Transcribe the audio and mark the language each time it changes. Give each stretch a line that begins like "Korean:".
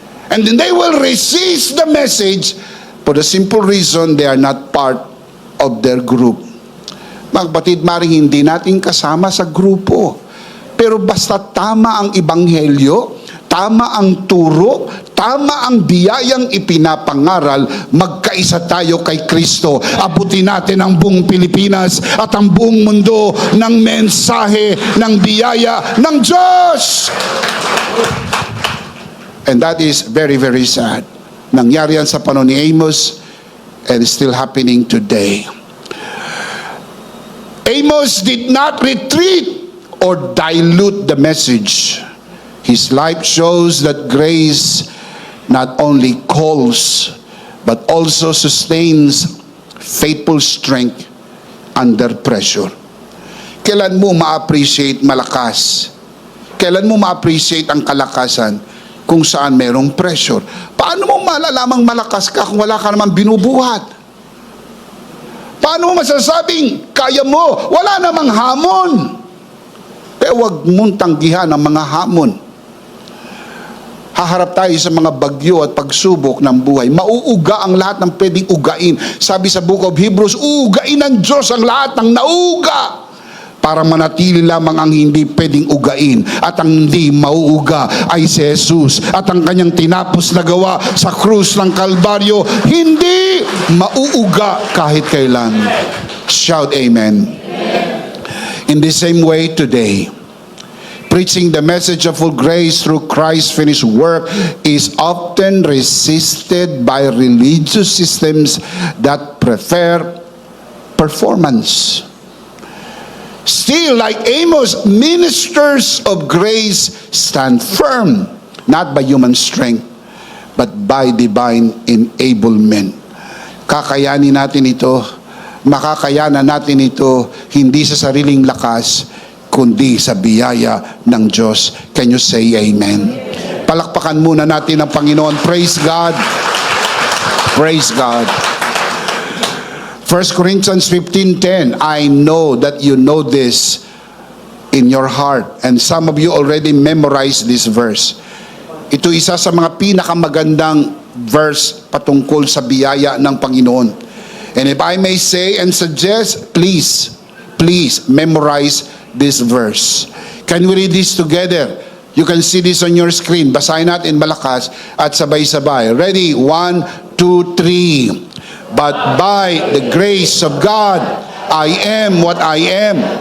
English: And then they will resist the message for the simple reason they are not part of their group.
Filipino: Mga kapatid, maring hindi natin kasama sa grupo. Pero basta tama ang ebanghelyo, tama ang turo, tama ang biyayang ipinapangaral, magkaisa tayo kay Kristo. Abutin natin ang buong Pilipinas at ang buong mundo ng mensahe ng biyaya ng Diyos.
English: And that is very, very sad.
Filipino: Nangyari yan sa panahon ni Amos
English: and still happening today. Amos did not retreat or dilute the message. His life shows that grace not only calls but also sustains faithful strength under pressure.
Filipino: Kailan mo ma-appreciate malakas? Kailan mo ma-appreciate ang kalakasan? Kung saan merong pressure. Paano mo malalamang malakas ka kung wala ka naman binubuhat? Paano mo masasabing kaya mo? Wala namang hamon. Kaya huwag mong tanggihan ang mga hamon. Haharap tayo sa mga bagyo at pagsubok ng buhay. Mauuga ang lahat ng pwedeng ugain. Sabi sa Book of Hebrews, uugain ng Diyos ang lahat ng nauuga para manatili lamang ang hindi pwedeng ugain. At ang hindi mauuga ay si Jesus. At ang kanyang tinapos na gawa sa krus ng Kalbaryo, hindi mauuga kahit kailan.
English: Shout amen. In the same way today, preaching the message of full grace through Christ's finished work is often resisted by religious systems that prefer performance. Still, like Amos, ministers of grace stand firm, not by human strength, but by divine enablement.
Filipino: Kakayanin natin ito, makakayanan natin ito, hindi sa sariling lakas, kundi sa biyaya ng Diyos.
English: Can you say amen?
Filipino: Palakpakan muna natin ang Panginoon.
English: Praise God. Praise God. 1 Corinthians 15:10, I know that you know this in your heart, and some of you already memorized this verse.
Filipino: Ito isa sa mga pinakamagandang verse patungkol sa biyaya ng Panginoon.
English: And if I may say and suggest, please memorize this verse. Can we read this together? You can see this on your screen.
Filipino: Basahin natin malakas at sabay-sabay. Ready? 1, 2, 3.
English: But by the grace of God, I am what I am.